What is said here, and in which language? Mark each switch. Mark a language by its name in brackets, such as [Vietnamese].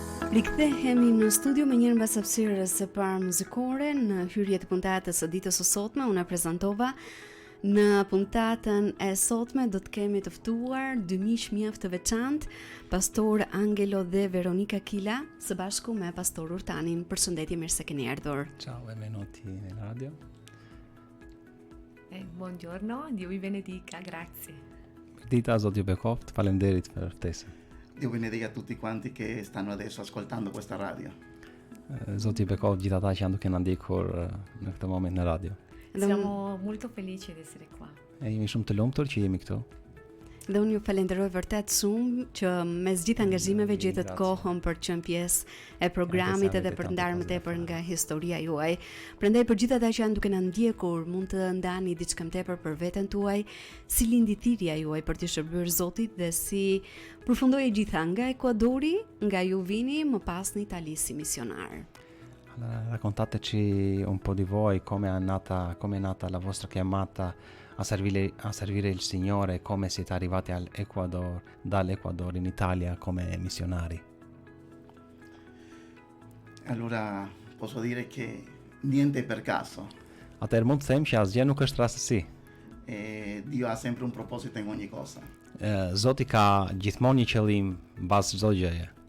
[Albanian] Rikthehemi në studio me njërë mbas hapësirës së parë muzikore në hyrje të puntatës së ditës së sotme. Unë prezantova në puntatën e sotme do të kemi të ftuar dy miq mjaft të veçantë, pastor Angelo dhe Veronika Kila, së bashku me pastor Urtanin. Përshëndetje, mirë se keni ardhur. [Italian] Ciao, benvenuti in radio. Buongiorno, Dio vi benedica, grazie. [Albanian] Dita Zoti ju bekoft, faleminderit për ftesën. [Italian] Dio benedica a tutti quanti che stanno adesso ascoltando questa radio. [Albanian] Zoti ju bekoft gjithë ata që janë duke na ndjekur në këtë moment në radio. [Italian] Siamo molto felici di essere qua. [Albanian] E jemi shumë të lumtur që jemi këtu. Dhe unë ju falenderoj vërtet shumë që mes gjithë angazhimeve gjetët kohën për të qenë pjesë e programit edhe për të ndarë më tepër nga historia juaj. Prandaj për gjithë ata që janë duke na ndjekur, mund të ndani diçka më tepër për veten tuaj, si lindi thirrja juaj për të shërbyer Zotit dhe si përfundoi e gjitha nga Ekuadori, nga ju vini më pas në Itali si misionar. [Italian] Raccontateci un po' di voi, come è nata la vostra chiamata a servire il Signore e come siete arrivati all'Ecuador, dall'Ecuador in Italia come missionari. Allora posso dire che niente è per caso. [Albanian] Atëherë mund të them që asgjë nuk është rastësi. [Italian] Dio ha sempre un proposito in ogni cosa. [Albanian] Zoti ka gjithmonë një qëllim mbas çdo gjëje.